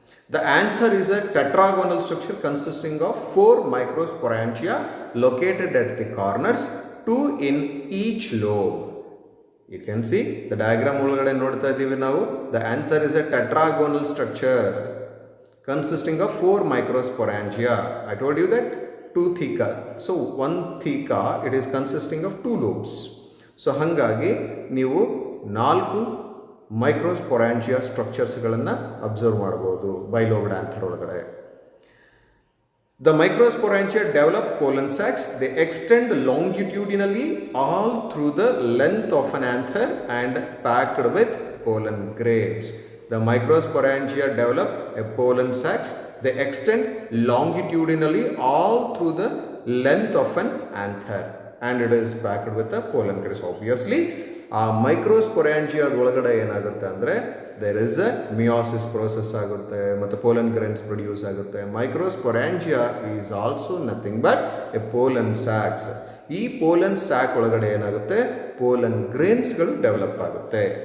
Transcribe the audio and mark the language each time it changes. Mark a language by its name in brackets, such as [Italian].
[English] The anther is a tetragonal structure consisting of 4 microsporangia located at the corners, 2 in each lobe. You can see the diagram [Kannada] ಒಳಗಡೆ ನೋಡ್ತಾ ಇದ್ದೀವಿ ನಾವು. [English] The anther is a tetragonal structure consisting of 4 microsporangia. I told you that 2 theca. So 1 theca, it is consisting of 2 lobes. [Kannada] So ಹಾಗಾಗಿ ನೀವು 4 ಮೈಕ್ರೋಸ್ಪೊರಾಂಜಿಯಾ ಸ್ಟ್ರಕ್ಚರ್ಸ್ಗಳನ್ನು observe ಮಾಡ್ಬೋದು ಬೈಲೋಬ್ಡ್ anther ಒಳಗಡೆ. [English] The microsporangia develop pollen sacs. They extend longitudinally all through the length of an anther and packed with pollen grains. The microsporangia develop a pollen sacs. They extend longitudinally all through the length of an anther and it is packed with the pollen grains. [Kannada] Obviously, ಆ ಮೈಕ್ರೋಸ್ಪೊರಾಂಜಿಯಾದ ಒಳಗಡೆ ಏನಾಗುತ್ತೆ ಅಂದರೆ [English] there is a meiosis process [Kannada] ಆಗುತ್ತೆ ಮತ್ತು pollen grains produce ಆಗುತ್ತೆ. [English] Microsporangia is also nothing but a pollen sacs. [Kannada] ಈ pollen sack ಒಳಗಡೆ ಏನಾಗುತ್ತೆ, ಪೋಲನ್ ಗ್ರೇನ್ಸ್ಗಳು ಡೆವಲಪ್ ಆಗುತ್ತೆ.